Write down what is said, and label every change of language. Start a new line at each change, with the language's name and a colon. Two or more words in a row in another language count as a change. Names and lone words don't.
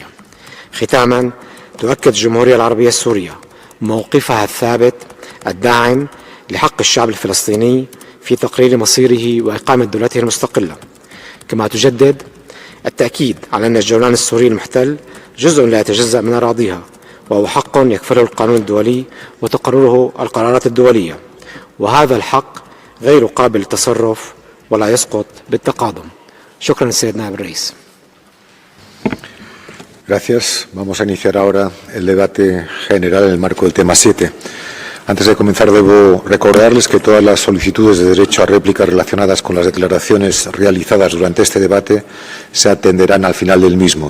Arabic: ختاما، تؤكد الجمهورية العربية السورية موقفها الثابت الداعم لحق الشعب الفلسطيني في تقرير مصيره وإقامة دولته المستقلة، كما تجدد التأكيد على أن الجولان السوري المحتل جزء لا يتجزأ من أراضيها، وهو حق يكفله القانون الدولي وتقرره القرارات الدولية، وهذا الحق غير قابل للتصرف ولا يسقط بالتقادم. شكرا سيد نائب الرئيس.
Spanish: Gracias. Vamos a iniciar ahora el debate general en el marco del tema 7. Antes de comenzar, debo recordarles que todas las solicitudes de derecho a réplica relacionadas con las declaraciones realizadas durante este debate se atenderán al final del mismo.